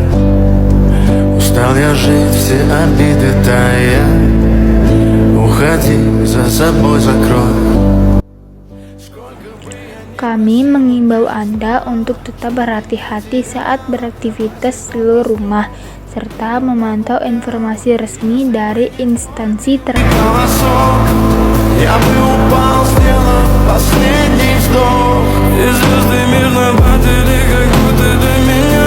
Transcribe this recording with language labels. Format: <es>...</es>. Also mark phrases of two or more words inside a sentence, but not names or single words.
<ru>Устал я жить, все обиды тая. Уходи, за собой закрой.</ru> <id>Kami mengimbau Anda untuk tetap berhati-hati saat beraktivitas keluar rumah, serta memantau informasi resmi dari instansi terkait.</id> <ru>Я бы упал, сделав последний вздох. И звезды мирно падали, как будто для меня.</ru>